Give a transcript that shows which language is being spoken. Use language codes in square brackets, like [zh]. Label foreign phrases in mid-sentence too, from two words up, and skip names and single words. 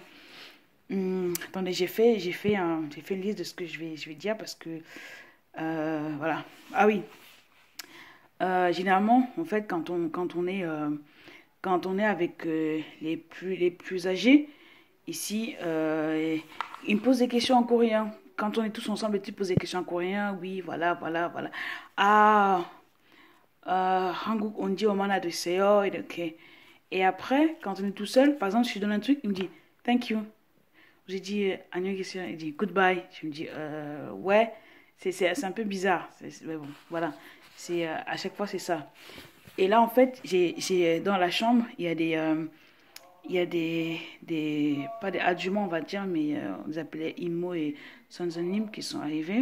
[fr] Attendez, j'ai fait une liste de ce que je vais dire parce que, voilà. Ah oui. Généralement, en fait, quand on est avec les plus âgés, ici, ils me posent des questions en coréen. Quand on est tous ensemble, ils posent des questions en coréen. Oui, voilà. [ko] Ah, 한국 온 지 얼마나 됐어요? 이렇게. [fr] Et après, quand on est tout seul, par exemple, je lui donne un truc, il me dit [en] thank you. [fr] J'ai dit [ko] 안녕히 계세요. [fr] Il dit goodbye. Je me dis ouais, c'est un peu bizarre. Mais bon, voilà. À chaque fois, c'est ça. Et là, en fait, j'ai dans la chambre, il y a pas des adjumants, on va dire, mais on les appelait Imo et Sonzonim qui sont arrivés.